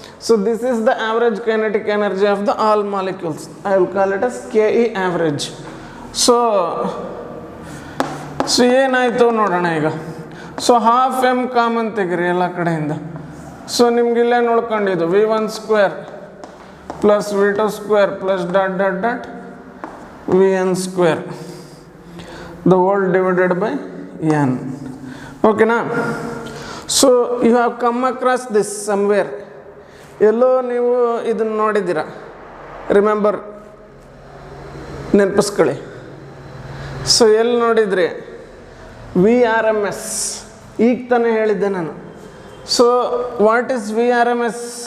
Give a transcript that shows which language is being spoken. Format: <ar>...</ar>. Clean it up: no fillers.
<en>So this is the average kinetic energy of the all molecules. I will call it as KE average.</en> <kn>So ಏನಾಯಿತು ನೋಡೋಣ ಈಗ. So half M common ತೆಗಿರಿ ಎಲ್ಲ ಕಡೆಯಿಂದ.</kn> <en>so</en> <kn>ನಿಮ್ಗಿಲ್ಲೇ ನೋಡ್ಕೊಂಡಿದ್ದು</kn> <en>V1² plus V2² plus dot Vn², the whole divided by n. Okay na? So you have come across this somewhere.</en> <kn>ಎಲ್ಲೋ ನೀವು ಇದನ್ನು ನೋಡಿದ್ದೀರಾ, remember, ನೆನಪಿಸ್ಕೊಳ್ಳಿ. So ಎಲ್ಲಿ ನೋಡಿದ್ರಿ? VRMS, ಈಗ ತಾನೇ ಹೇಳಿದ್ದೆ ನಾನು.</kn> <en>So what is VRMS?</en>